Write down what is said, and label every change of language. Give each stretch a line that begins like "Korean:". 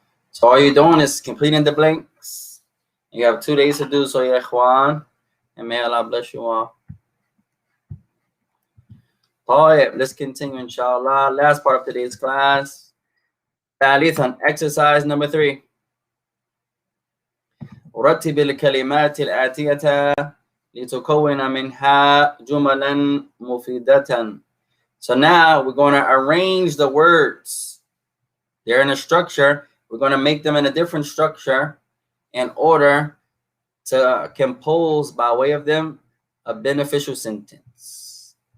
English: So all you're doing is completing the blanks. You have 2 days to do so, ya ikhwan, and may Allah bless you all. Alright, let's continue, inshallah. Last part of today's class. ثالثا, exercise number 3.
Arabic: رتب الكلمات الآتية لتكون منها جملا مفيدة.
English: So now we're going to arrange the words. They're in a structure. We're going to make them in a different structure in order to compose by way of them a beneficial sentence.